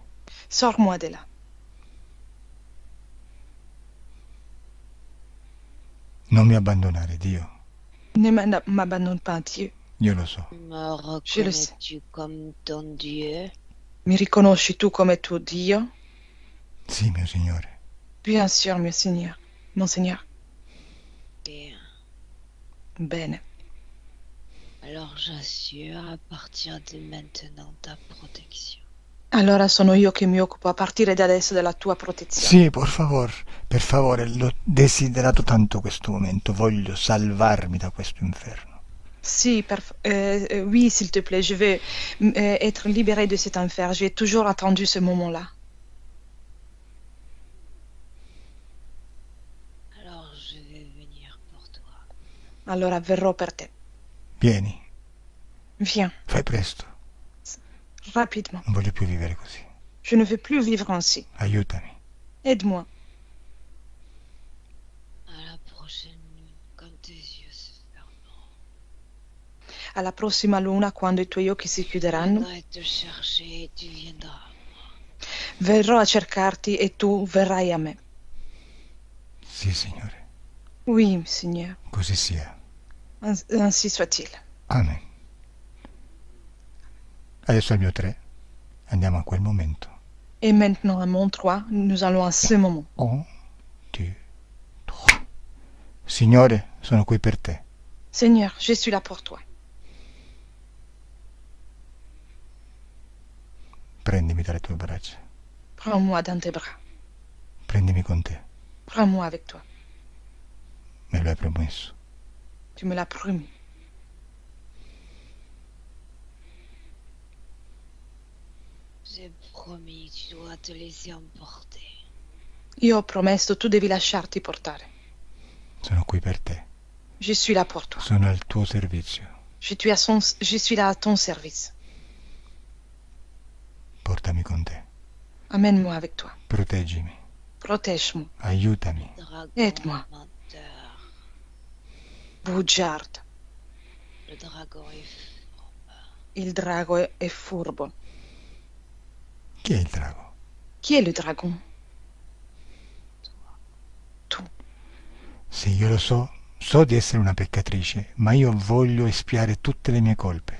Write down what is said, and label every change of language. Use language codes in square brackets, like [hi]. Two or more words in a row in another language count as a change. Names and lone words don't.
[fr] Sors-moi de là. [it] Non mi abbandonare, Dio. [fr] Ne m'abandonne pas, Dieu. [it] Io lo so. [fr] Me Je le sais. reconnais-tu comme ton Dieu? [it] Mi riconosci tu come tuo Dio? Sì, mio Signore. [fr] Bien sûr, [it] mio Signore. [fr] Mon Seigneur. Bien. [it] Bene. [fr] Alors j'assure à partir de maintenant ta protection. [it] Allora sono io che mi occupo a partire da adesso della tua protezione. Sì, per favore, l'ho desiderato tanto questo momento. Voglio salvarmi da questo inferno. Si, [fr] oui, s'il te plaît, je veux être libérée de cet enfer. J'ai toujours attendu ce moment-là. Alors je vais venir pour toi. [it] Allora verrò per te. Vieni, [fr] Viens, [it] fai presto. [fr] rapidement. [it] Non voglio più vivere così. [fr] Je ne veux plus vivre ainsi. [it] Aiutami. [fr] Aide-moi. À la prochaine nuit, quand tes yeux se fermeront. [it] Alla prossima luna, quando i tuoi occhi si [fr] Je [it] chiuderanno, [fr] viendrai te chercher et tu viendras. [it] verrò a cercarti e tu verrai a me. Sì, Signore. [fr] Oui, Seigneur. [it] Così sia. [fr] Ainsi soit-il. [it] Amen. Adesso al mio 3. Andiamo a quel momento. [fr] Et maintenant, à mon 3, nous allons à ce moment. 1, 2, 3. [it] Signore, sono qui per te. [fr] Seigneur, je suis là pour toi. [it] Prendimi dalle tue braccia. [fr] Prends-moi dans tes bras. [it] Prendimi con te. [fr] Prends-moi avec toi. [it] Me lo hai promesso. [fr] Tu me l'as promis. J'ai promis, tu dois te laisser emporter. [it] Io ho promesso, tu devi lasciarti portare. Sono qui per te. [fr] Je suis là pour toi. [it] Sono al tuo servizio. [fr] Je suis là à ton service. [it] Portami con te. [fr] Amène-moi avec toi. [it] Proteggimi. [fr] Protège-moi. [it] Aiutami. [fr] Dragon Aide-moi. menteur. [it] Bugiardo. [fr] Le dragon est [it] Il drago è furbo. Chi è il drago? Chi è il drago? Tu. Sì, io lo so di essere una peccatrice, ma io voglio espiare tutte le mie colpe.